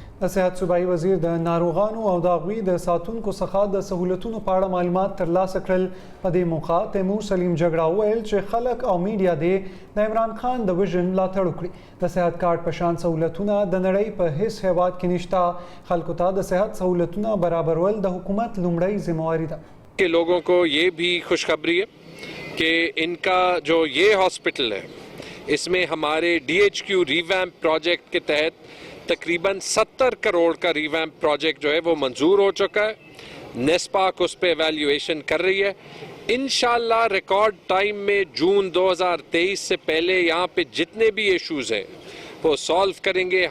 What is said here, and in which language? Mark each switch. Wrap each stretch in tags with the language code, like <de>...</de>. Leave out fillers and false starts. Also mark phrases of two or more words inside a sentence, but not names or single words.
<ps>د صحت صوبائی وزیر د ناروغانو او د هغوی د ساتونکو څخه د سهولتونو په اړه معلومات ترلاسه کړل. په دې موقع تیمور سلیم جګړه وویل چې خلک او میډیا دې د عمران خان د وژن ملاتړ وکړي. د صحت کارت په شان سهولتونه د نړۍ په هیڅ هیواد کې نشته. خلکو ته د صحت سهولتونه برابرول د حکومت لومړی ذمہواری ده.</ps> <ur>کہ لوگوں کو یہ بھی خوشخبری ہے کہ ان کا جو یہ ہاسپٹل ہے اس میں ہمارے</ur> <en>DHQ revamp project</en> <ur>کے تحت تقریباً 70 کروڑ کا</ur> <en>revamp project</en> <ur>جو ہے وہ منظور ہو چکا ہے. نیسپاک اس پہ ایویلیویشن کر رہی ہے. انشاءاللہ</ur> <en>record time</en> <ur>میں جون 2023 سے پہلے یہاں پہ جتنے بھی ایشوز ہیں وہ سالو کریں گے.</ur>